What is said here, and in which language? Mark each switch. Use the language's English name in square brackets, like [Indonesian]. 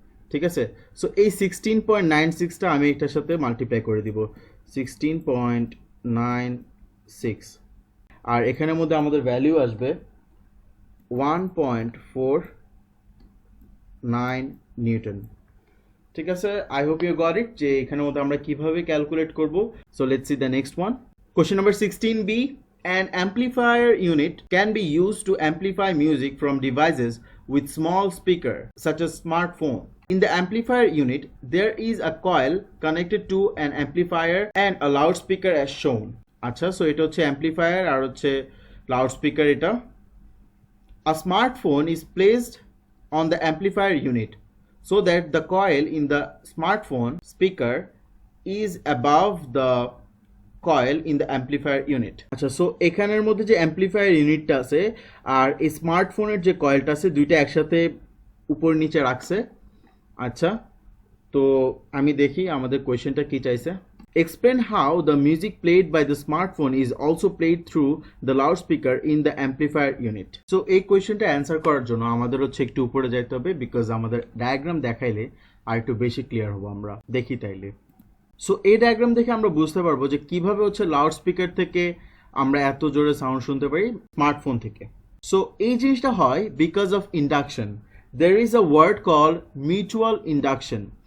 [Bangla] ঠিক আছে, সো এই 16.96টা আমি এটার সাথে মাল্টিপ্লাই করে দিব 16.96, আর এখানের মধ্যে আমাদের ভ্যালু আসবে 1.49 নিউটন। ঠিক আছে, [English] I hope you got it [Bangla] যে এখানের মধ্যে আমরা কিভাবে ক্যালকুলেট করব। [English] So let's see the next one. Question number 16b. An amplifier unit can be used to amplify music from devices with small speaker, such as smartphone. In the amplifier unit, there is a coil connected to an amplifier and a loudspeaker as shown. [Bangla] আচ্ছা, so এটা হচ্ছে amplifier আর হচ্ছে loudspeaker এটা। [English] A smartphone is placed on the amplifier unit so that the coil in the smartphone speaker is above the coil in the amplifier unit. [Bangla] আচ্ছা, so এখানের মধ্যে যে amplifier ইউনিটটা আছে আর এই স্মার্টফোনের যে কয়েলটা আছে দুইটা একসাথে উপর নিচে রাখছে। আচ্ছা, তো আমি দেখি আমাদের কোয়েশ্চেনটা কি চাইছে। [English] Explain how the music played by the smartphone is also played through the loudspeaker in the amplifier unit. [Bangla] So এই কোয়েশ্চেনটা অ্যান্সার করার জন্য আমাদের হচ্ছে একটু উপরে যাইতে হবে বিকজ আমাদের ডায়াগ্রাম দেখাইলে আর একটু বেশি ক্লিয়ার হবো আমরা। দেখি তাইলে। সো এই ডায়াগ্রাম দেখে আমরা বুঝতে পারবো যে কিভাবে হচ্ছে লাউড স্পিকার থেকে আমরা এত জোরে সাউন্ড শুনতে পারি স্মার্টফোন থেকে। সো এই জিনিসটা হয় because of induction. [English] There is a word call mutual induction.